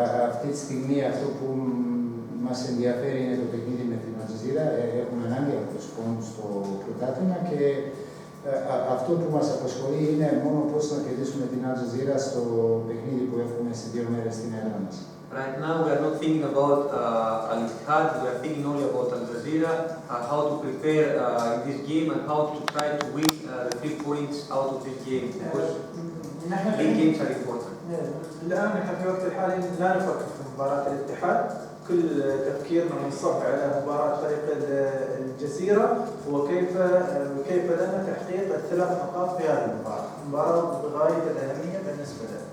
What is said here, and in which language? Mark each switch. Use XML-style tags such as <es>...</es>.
<el>Αυτή τη στιγμή αυτό που μας ενδιαφέρει είναι το παιχνίδι με την Al Jazeera. Έχουμε ανάγκη από τους πόντους στο πρωτάθλημα και αυτό που μας απασχολεί είναι μόνο πώς να κερδίσουμε την Al Jazeera στο παιχνίδι που έχουμε σε 2 μέρες στην έδρα μας.</el> <en>Right now we are not thinking about Al Ittihad, we are thinking only about Al Jazeera, how to prepare in this game and how to try to win the 3 points out of this game, because big games are important.</en> <ar>الآن نحن في الوقت الحالي لا نفكر في مباراة الاتحاد، كل تفكيرنا منصب على مباراة فريق الجزيرة وكيف لنا تحقيق ال3 نقاط في هذه المباراة، مباراة بغاية الأهمية بالنسبة لنا.</ar>